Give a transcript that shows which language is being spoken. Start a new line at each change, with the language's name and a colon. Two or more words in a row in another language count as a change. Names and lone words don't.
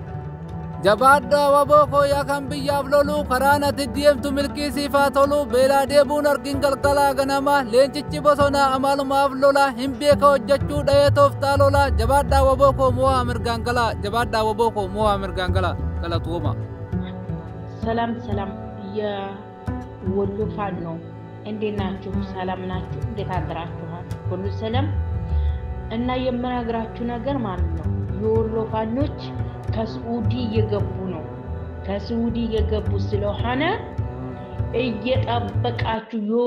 Oromo: Jabaaddaa waboo koo yaa kan biyyaaf loluu karaa natti deemtu milkii siifaa toluu beelaa deebuun argin galgalaa ganama leencichi bosonaa amalumaaf lola hin beeka hojjechuu dha'ee tooftaa lola jabaaddaa waboo koo mo'aa mirgaan galaa jabaaddaa waboo koo mo'aa mirgaan galaa galatuuma.
Amharic: ሰላም ሰላም የወሎ ፋኖ እንዴት ናችሁ? ሰላም ናችሁ? እንዴት አድራችኋል? ሁሉ ሰላም እና የምነግራችሁ ነገር ማለት ነው የወሎ ፋኖች ከሳዑዲ እየገቡ ነው ከሳዑዲ እየገቡ ስለሆነ እየጠበቃችሁ